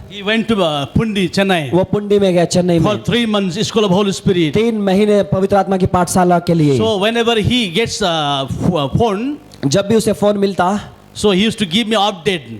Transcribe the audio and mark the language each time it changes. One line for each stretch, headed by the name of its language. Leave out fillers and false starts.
English: he went to Pundi, Chennai,
Hindi: वो पुंडी में गया, चेन्नई
English: for
Hindi: में
English: 3 months, School of Holy Spirit.
Hindi: 3 महीने पवित्र आत्मा की पाठशाला के लिए।
English: So whenever he gets a phone,
Hindi: जब भी उसे फोन मिलता,
English: so he used to give me update,